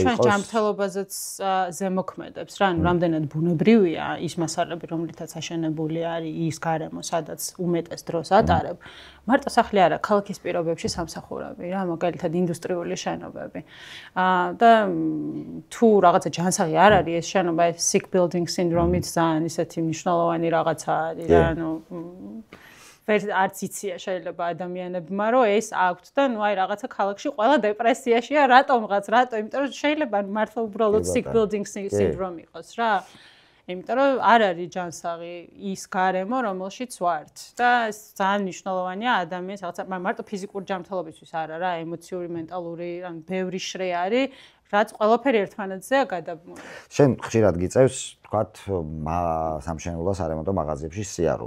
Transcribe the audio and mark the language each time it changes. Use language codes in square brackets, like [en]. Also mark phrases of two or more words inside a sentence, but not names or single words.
[ka] ჩვენ ჯანმრთელობაზეც ზემოქმედებს რა, ანუ რამდენად ბუნებრივია ის მასალები, რომლითაც აშენებული არის ის გარემო, სადაც უმეტეს დროს ატარებ. მარტო სახლი არა, ქალაქის პირობებში სამსახურები რა, მაგალითად ინდუსტრიული შენობები. და თუ რაღაცა ჯანსაღი არ არის ეს შენობა, [en] sick building syndrome- [ka] ით ძალიან ისეთი მნიშვნელოვანი რაღაცა არის რა, ანუ არც იცია შეიძლება ადამიანებმა რომ ეს აქვთ და ნუ აი რაღაცა ქალაქში ყველა დეპრესიაშია რატომღაც იმიტომ რომ შეიძლება მართლა უბრალოდ [en] sick building syndrome [ka] იყოს რა იმიტომ რომ არ არის ჯანსაღი ის გარემო რომელშიც ვართ და ეს ძალიან მნიშვნელოვანია ადამიანის რაღაცა მარტო ფიზიკური ჯანმრთელობისთვის არა რა ემოციური მენტალური ან ბევრი შრე არის რაც ყველაფერი ერთმანეთზეა გადაბმული. შენ ხშირად გიწევს, თქვათ, სამშენებლო სარემონტო მაღაზიებში სიარული.